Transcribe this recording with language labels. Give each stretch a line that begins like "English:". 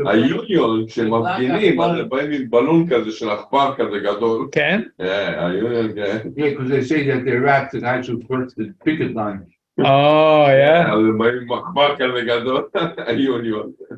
Hebrew: היוניון שמפגינים, אז הם באים עם בלון כזה של עכבר כזה גדול. כן? היוניון, כן.
English: Yeah, because they say that they're rats that actually first the picket line. Oh, yeah.
Hebrew: אז הם באים עם עכבר כזה גדול, היוניון.